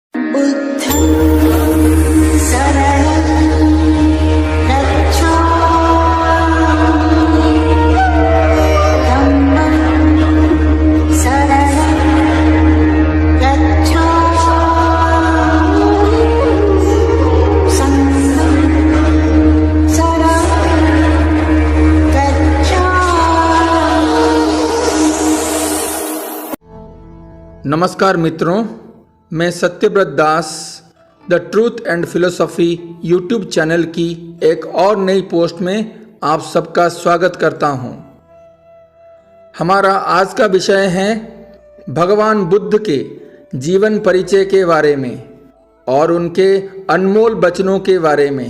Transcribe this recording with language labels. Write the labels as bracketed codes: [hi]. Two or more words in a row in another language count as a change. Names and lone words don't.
[pi] बुद्धं शरणं गच्छामि धम्मं शरणं गच्छामि संघं शरणं गच्छामि। [hi] नमस्कार मित्रों, मैं सत्यव्रत दास द ट्रूथ एंड फिलोसॉफी यूट्यूब चैनल की एक और नई पोस्ट में आप सबका स्वागत करता हूं। हमारा आज का विषय है भगवान बुद्ध के जीवन परिचय के बारे में और उनके अनमोल वचनों के बारे में।